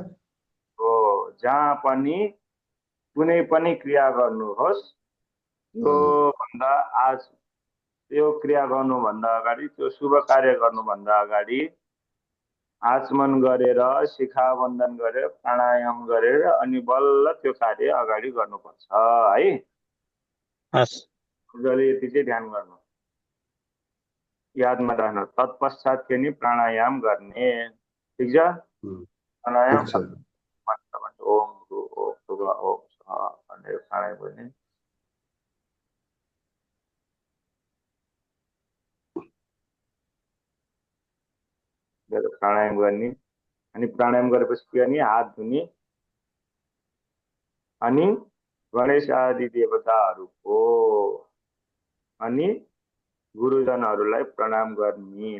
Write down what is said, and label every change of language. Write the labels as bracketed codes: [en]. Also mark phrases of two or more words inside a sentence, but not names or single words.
[ne] हो जहाँ पनि कुनै पनि क्रिया गर्नुहोस् त्यो भन्दा आज त्यो क्रिया गर्नुभन्दा अगाडि त्यो शुभ कार्य गर्नुभन्दा अगाडि आचमन गरेर शिखाबन्धन गरेर प्राणायाम गरेर अनि बल्ल त्यो कार्य अगाडि गर्नुपर्छ है। हस्। मजाले यति चाहिँ ध्यान गर्नु यादमा राख्नु। तत्पश्चात के नि प्राणायाम गर्ने। ठिक छ। प्राणायाम ठिक छ। मन्त्र भन्छ [sa] ओम भू ओम भुव ओम स्वाहा [ne] भनेर प्राणायाम गर्ने। प्राणायाम गर्ने अनि प्राणायाम गरेपछि के गर्ने हात धुने अनि गणेश आदि देवताहरूको अनि गुरुजनहरूलाई प्रणाम गर्ने।